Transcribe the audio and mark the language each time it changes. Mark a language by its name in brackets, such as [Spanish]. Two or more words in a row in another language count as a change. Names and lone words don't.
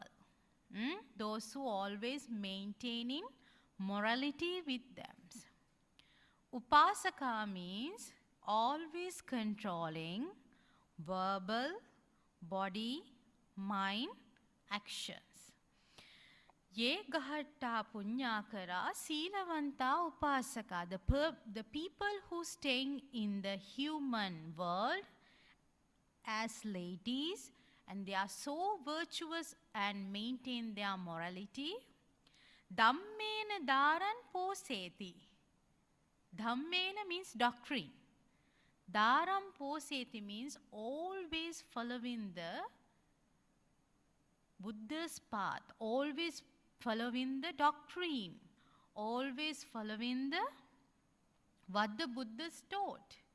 [English] Those who always maintaining morality with them. Upasaka means always controlling verbal, body, mind, actions. [Pali] Ye gahatta punyakara silavanta upasaka. [English] The people who staying in the human world as ladies, and they are so virtuous and maintain their morality. [Pali] Dhammena dharan poseti. [English] Dhammena means doctrine. [Pali] Dharam poseti [English] means always following the Buddha's path, always following the doctrine, always following what the Buddha's taught.